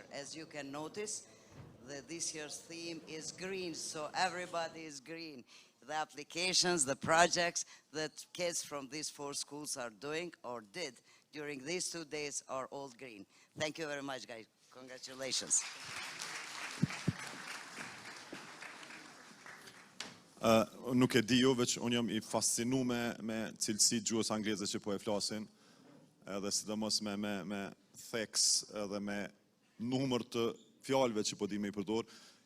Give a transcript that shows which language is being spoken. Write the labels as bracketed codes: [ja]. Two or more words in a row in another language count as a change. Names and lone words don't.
[en] As you can notice, this year's theme is green, so everybody is green. The applications, the projects that kids from these 4 schools are doing or did during these 2 days are all green. Thank you very much, guys. Congratulations. [sq] Nuk e di ju, veç unë jam I fascinu me cilësi gjuhës angleze që po e flasin, edhe sidomos me theks edhe me numër të fjalëve që po di me I përdor.